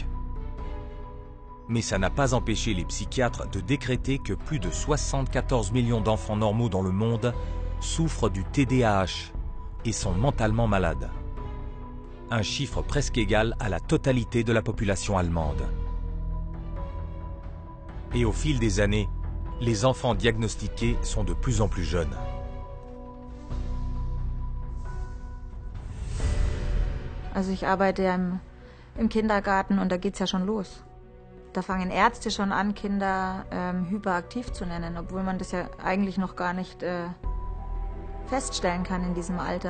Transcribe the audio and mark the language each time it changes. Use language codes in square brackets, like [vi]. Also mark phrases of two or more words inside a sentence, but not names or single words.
[fr] Mais ça n'a pas empêché les psychiatres de décréter que plus de 74 millions d'enfants normaux dans le monde souffrent du TDAH et sont mentalement malades. Un chiffre presque égal à la totalité de la population allemande. Et au fil des années, les enfants diagnostiqués sont de plus en plus jeunes. [de] Also ich arbeite ja im Kindergarten und da geht's ja schon los. Da fangen Ärzte schon an, Kinder hyperaktiv zu nennen, obwohl man das ja eigentlich noch gar nicht feststellen kann in diesem Alter.